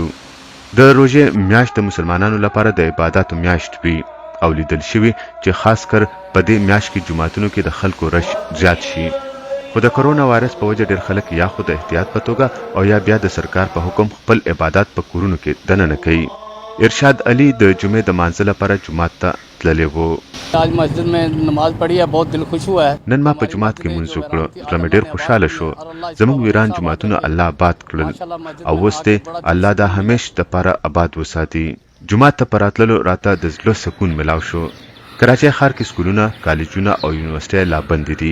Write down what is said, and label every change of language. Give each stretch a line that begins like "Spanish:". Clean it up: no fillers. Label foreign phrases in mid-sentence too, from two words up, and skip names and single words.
Pashto: د روژې میاشت د مسلمانانو لپاره د عباداتو میاشت وي او لیدل شوي چې خاص کر په دې میاشت کې جوماتونو کې د خلکو رش زیات شي. خو د کرونا وایرس په وجه ډېر خلک یا خو د احتیاط په توګه او یا بیا د سرکار په حکم خپل عبادات په کورونو کې دننه کوي. ارشاد علي د جمعې د مانځه لپاره جومات ته تللی و.
Urdu: آج مسجد میں نماز پڑھی ہے، بہت دل خوش ہوا ہے.
Pashto: نن ما په جومات کې مونځ وکړ، زړه مې ډېر خوشاله شو. زموږ ویران جوماتونه الله آباد کړل او اوس دې الله دا همیشه دپاره آباد وساتي. جومات ته په راتللو راته د زړه سکون ملاو شو. کراچۍ ښار کې سکولونه، کالجونه او یونیورسټۍ لا بندې دي.